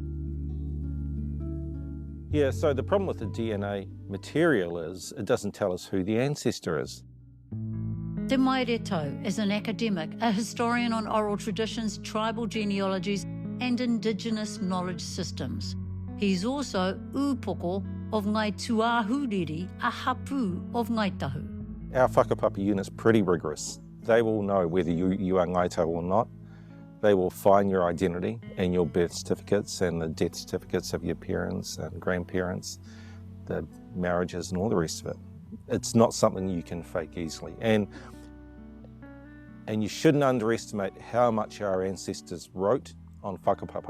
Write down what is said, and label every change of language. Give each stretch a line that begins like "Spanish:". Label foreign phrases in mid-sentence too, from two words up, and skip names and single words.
English: Yeah, so the problem with the DNA material is it doesn't tell us who the ancestor is. Te Mairetau is an academic, a historian on oral traditions, tribal genealogies and Indigenous knowledge systems. He's also upoko of Ngai Tuahuriri, a hapu of Ngāi Tahu. Our whakapapa unit's pretty rigorous. They will know whether you are Ngāi Tahu or not. They will find your identity and your birth certificates and the death certificates of your parents and grandparents, the marriages and all the rest of it. It's not something you can fake easily. And you shouldn't underestimate how much our ancestors wrote on whakapapa.